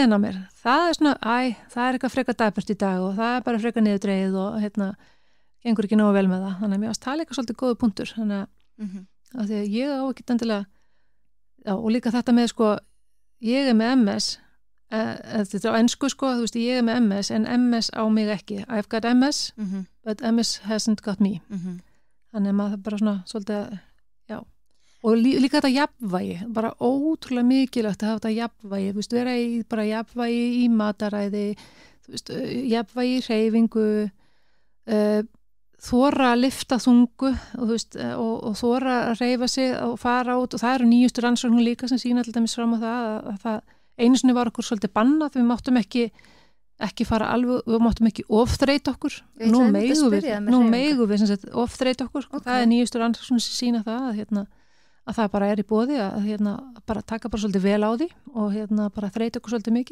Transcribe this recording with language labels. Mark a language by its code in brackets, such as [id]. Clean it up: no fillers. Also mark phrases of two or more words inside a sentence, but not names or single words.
[is] á mér það er svona, það er eitthvað frekar dapurt í dag og það er bara frekar niðurdreið og gengur ekki nógu vel með það þannig að mér varst það líka svolítið góðu punktur þannig að því að ég á ekki endilega og líka þetta með sko ég er með MS þetta á ensku sko, þú veist ég er með MS en MS á mig ekki [en] I've got MS but MS hasn't got me [is] þannig að maður bara svona svolítið og líka þetta jafnvægi, bara ótrúlega mikilvægt að hafa þetta jafnvægi, þú veist, vera í bara jafnvægi í mataræði, þú veist, jafnvægi í hreyfingu, þora að lyfta þungu og þú veist, og þora að hreyfa sig og fara út og það eru nýjustu rannsóknir líka sem sýna til dæmis fram á það einu sinni var okkur svolítið bannað, við máttum ekki fara alveg, við máttum ekki ofþreyta okkur, nú megum við ofþreyta okkur, það er nýjustu rannsóknir sem sýna það að það bara í boði að bara taka bara svolítið vel á því og bara þreyta okkur svolítið mikið.